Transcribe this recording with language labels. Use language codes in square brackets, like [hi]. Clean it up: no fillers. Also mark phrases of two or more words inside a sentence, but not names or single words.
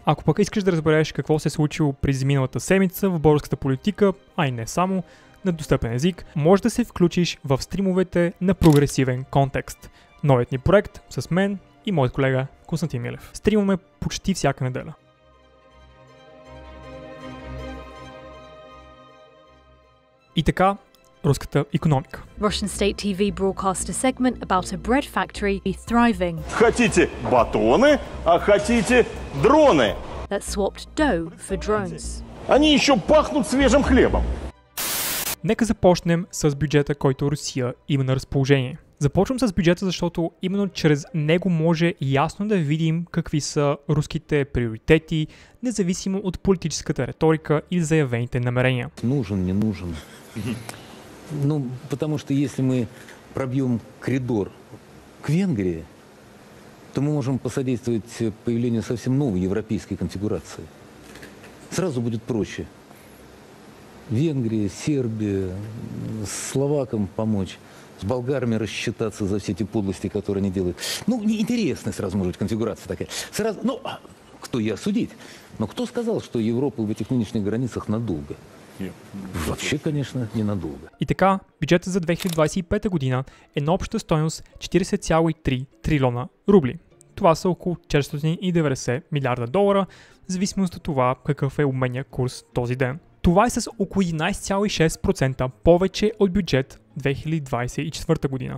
[bg] Ако пък искаш да разбереш какво се е случило през миналата седмица в българската политика, а и не само, на достъпен език, може да се включиш в стримовете на Прогресивен контекст. Новият ни проект с мен и моят колега Константин Милев. Стримаме почти всяка неделя. И така, руската икономика. [en] Russian State TV broadcast a segment about a bread factory thriving. [ru] Хотите батоны, а хотите дроны. [en] That swapped dough for drones. [ru] Они еще пахнут свежим хлебом. [bg] Нека започнем с бюджета, който Русия има на разположение. Започвам с бюджета, защото именно чрез него може ясно да видим какви са руските приоритети, независимо от политическата риторика или заявените намерения. [ru] Нужен, не нужен. Ну, потому что если мы пробьем коридор к Венгрии, то мы можем посодействовать появлению совсем новой европейской конфигурации. Сразу будет проще. Венгрия, Сербия, словакам помочь, с болгарами рассчитаться за все эти подлости, которые они делают. Ну, неинтересная сразу может быть конфигурация такая. Сразу, ну, кто я судить? Но кто сказал, что Европа в этих нынешних границах надолго? Вообще, конечно, ненадолго. [bg] И така, бюджетът за 2025 година е на обща стойност 40,3 трилиона рубли. Това са около 490 милиарда долара, в зависимост от това какъв е обменния курс този ден. Това е с около 11,6% повече от бюджет 2024 година.